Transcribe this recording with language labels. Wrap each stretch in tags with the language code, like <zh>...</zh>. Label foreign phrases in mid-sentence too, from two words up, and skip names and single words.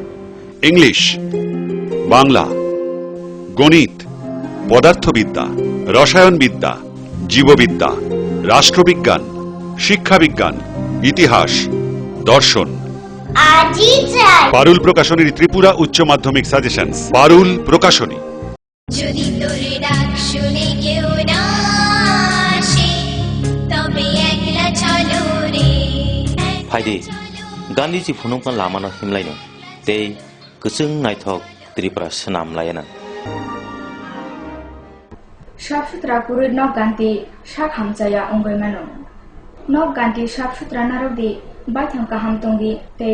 <bn>ইংলিশ, বাংলা, গণিত, পদার্থবিদ্যা, রসায়নবিদ্যা, জীববিদ্যা, রাষ্ট্রবিজ্ঞান, শিক্ষাবিজ্ঞান, ইতিহাস, দর্শন। পারুল প্রকাশনীর ত্রিপুরা উচ্চ মাধ্যমিক সাজেশনস। পারুল প্রকাশনী। যদি তোরে ডাক শুনে কেউ না আসে তবে একলা চলো রে।</bn> <trp>फाइदे गान्धीजी फुनुंखा लामानो हिमलायनो ते गोजों नायथक त्रिपुरा सोनाम लायना साफसुथरा पुरुष नक गान्धी साख हामजाया अंगयमानो नक गान्धी साफसुथरा नारकदी बाथां काहाम तंगी ते</trp>